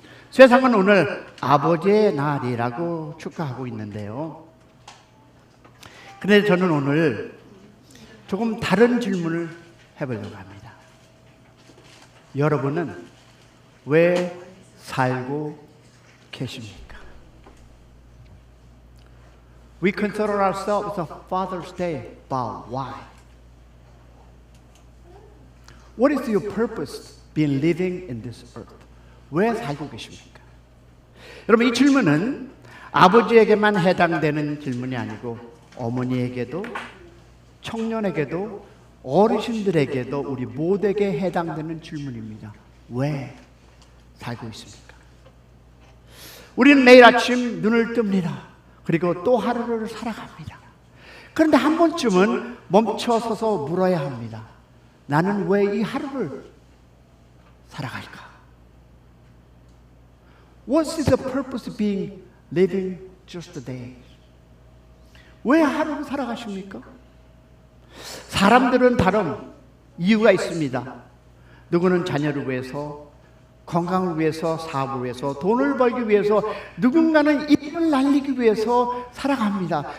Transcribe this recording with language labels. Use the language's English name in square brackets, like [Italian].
[Korean] 세상은 오늘 아버지의 날이라고 축하하고 있는데요. 그런데 저는 오늘 조금 다른 질문을 해보려고 합니다. 여러분은 왜 살고 계십니까? [English] We consider ourselves a Father's Day, but why? What is your purpose being living in this earth? [Korean] 왜 살고 계십니까? 여러분, 이 질문은 아버지에게만 해당되는 질문이 아니고 어머니에게도 청년에게도 어르신들에게도 우리 모두에게 해당되는 질문입니다. 왜 살고 있습니까? 우리는 매일 아침 눈을 뜹니다. 그리고 또 하루를 살아갑니다. 그런데 한 번쯤은 멈춰서서 물어야 합니다. 나는 왜 이 하루를 살아갈까? [English] What is the purpose of being living just a day? [Korean] 왜 하루를 살아가십니까? 사람들은 다른 이유가 있습니다. 누구는 자녀를 위해서, 건강을 위해서, 사업을 위해서, 돈을 벌기 위해서, 누군가는 이익을 날리기 위해서 살아갑니다.